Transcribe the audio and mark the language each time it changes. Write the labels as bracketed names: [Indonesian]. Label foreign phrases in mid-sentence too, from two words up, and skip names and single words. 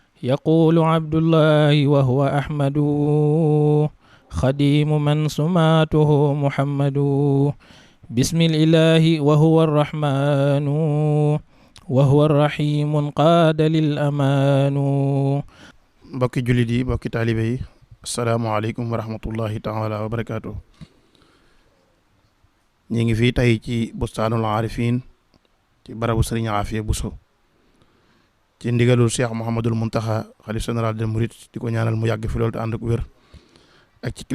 [Arabic] يقول عبد الله وهو أحمد خديم من سماته محمد بسم الإله وهو الرحمن وهو الرحيم قاد للأمان. [Wolof] mbokki jullit yi mbokki taalibe yi [Arabic] السلام عليكم ورحمة الله تعالى وبركاته. [Wolof] ñi ngi fii tey ci bustaanul aarifin ci barabu sëriñ Aafiya Buso ci ndigalul Cheikh Mouhamadul Muntaxa xalif [French] général des mourides [Wolof] di ko ñaanal mu yàgg fi loolu te ànd ak wér, ak ci